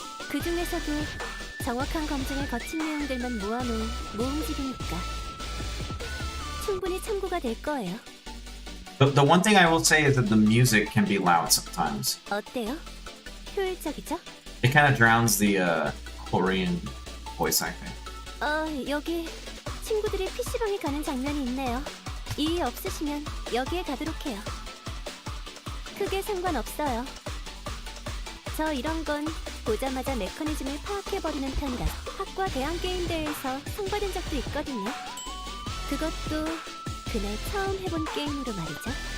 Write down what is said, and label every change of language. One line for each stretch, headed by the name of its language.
Korean: 그 중에서도 정확한 검증을 거친 내용들만 모아놓은 모음집이니까 충분히 참고가 될 거예요.
English: The one thing I will say is that the music can be loud sometimes.
Korean: 어때요? 효율적이죠?
English: It kind of drowns the Korean voice acting.
Korean: 여기 친구들이 PC방에 가는 장면이 있네요. 이의 없으시면 여기에 가도록 해요. 크게 상관없어요. 저 이런 건 보자마자 메커니즘을 파악해버리는 편이라. 학과 대항 게임 대회에서 상 받은 적도 있거든요. 그것도 그날 처음 해본 게임으로 말이죠.